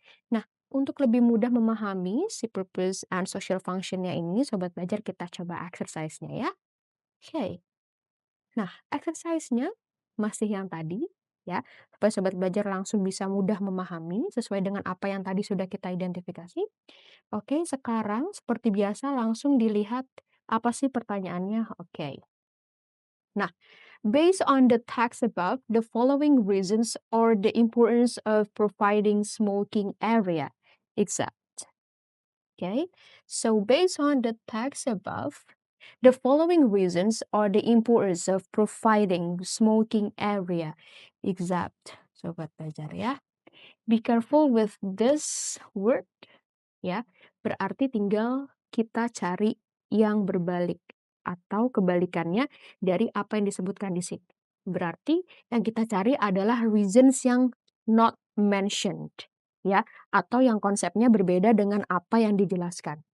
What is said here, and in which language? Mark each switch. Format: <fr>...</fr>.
<id>Nah, untuk lebih mudah memahami si purpose and social functionnya ini, sobat belajar kita coba exercise-nya ya. Oke. Nah, exercise-nya masih yang tadi, ya, supaya sobat belajar langsung bisa mudah memahami sesuai dengan apa yang tadi sudah kita identifikasi. Oke, sekarang seperti biasa langsung dilihat apa sih pertanyaannya. Oke.</id> <en>Nah, based on the text above, the following reasons are the importance of providing smoking area. Exact. Okay, so based on the text above, The following reasons are the importance of providing smoking area. Except,</en> <id>sobat belajar ya.</id> <en>Be careful with this word ya.</en> <id>Berarti tinggal kita cari yang berbalik atau kebalikannya dari apa yang disebutkan di sini. Berarti yang kita cari adalah reasons yang</id> <en>not mentioned</en> <id>ya, atau yang konsepnya berbeda dengan apa yang dijelaskan.</id>